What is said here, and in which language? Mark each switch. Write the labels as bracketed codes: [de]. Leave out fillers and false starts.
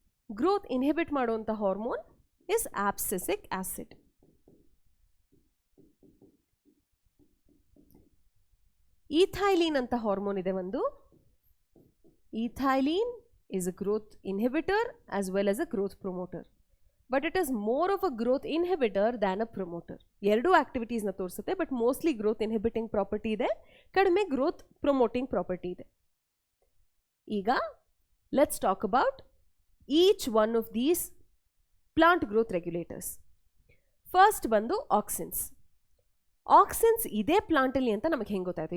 [en] Growth inhibit [kn] ಮಾಡುವಂಥ hormone [en] is abscisic acid. [kn] Ethylene ಅಂತ hormone ಇದೆ ಒಂದು. [en] Ethylene is a growth inhibitor as well as a growth promoter. But it is more of a growth inhibitor than a promoter. [kn] ಎರಡೂ ಆಕ್ಟಿವಿಟೀಸ್ನ ತೋರಿಸುತ್ತೆ, but mostly growth ಇನ್ಹಿಬಿಟಿಂಗ್ property ಇದೆ, ಕಡಿಮೆ growth promoting property ಇದೆ. [en] ಈಗ let's talk about each one of these plant growth regulators. [kn] First ಬಂದು auxins. auxins ಇದೇ ಪ್ಲಾಂಟಲ್ಲಿ ಅಂತ ನಮಗೆ ಹೆಂಗೆ ಗೊತ್ತಾಯ್ತು?